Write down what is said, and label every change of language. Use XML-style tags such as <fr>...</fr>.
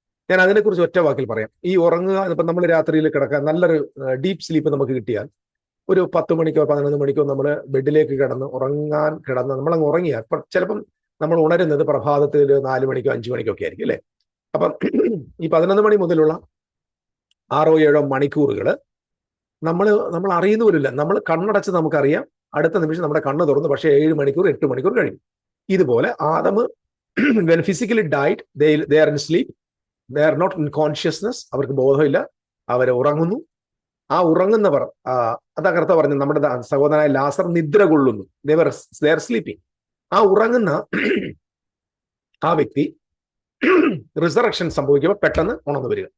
<ml>ഞാൻ അതിനെക്കുറിച്ച് ഒറ്റ വാക്കിൽ പറയാം. ഈ ഉറങ്ങുക, ഇപ്പം നമ്മൾ രാത്രിയിൽ കിടക്കാൻ നല്ലൊരു ഡീപ്പ് സ്ലീപ്പ് നമുക്ക് കിട്ടിയാൽ ഒരു 10 മണിക്കോ 11 മണിക്കോ നമ്മൾ ബെഡിലേക്ക് കിടന്ന് നമ്മളങ്ങ് ഉറങ്ങിയാൽ ചിലപ്പം നമ്മൾ ഉണരുന്നത് പ്രഭാതത്തിൽ 4 മണിക്കോ 5 മണിക്കോ ഒക്കെ ആയിരിക്കും, അല്ലേ? അപ്പം ഈ 11 മണി മുതലുള്ള 6-7 മണിക്കൂറുകൾ നമ്മൾ അറിയുന്ന പോലില്ല. നമ്മൾ കണ്ണടച്ച് നമുക്കറിയാം, അടുത്ത നിമിഷം നമ്മുടെ കണ്ണ് തുറന്നു. പക്ഷേ 7 മണിക്കൂർ 8 മണിക്കൂർ കഴിയും. ഇതുപോലെ Adam</ml> <en>when physically died, they are in sleep, they are not in consciousness,</en> <ml>അവർക്ക് ബോധമില്ല, അവർ ഉറങ്ങുന്നു. ആ ഉറങ്ങുന്നവർ, അതാ കർത്താവ് പറഞ്ഞു, നമ്മുടെ സഹോദരനായ ലാസർ നിദ്ര കൊള്ളുന്നു,</ml> <en>They are sleeping.</en> <ml>ആ ഉറങ്ങുന്ന ആ വ്യക്തി റിസറക്ഷൻ സംഭവിക്കുമ്പോൾ പെട്ടെന്ന് ഉണർന്നു വരിക.</ml>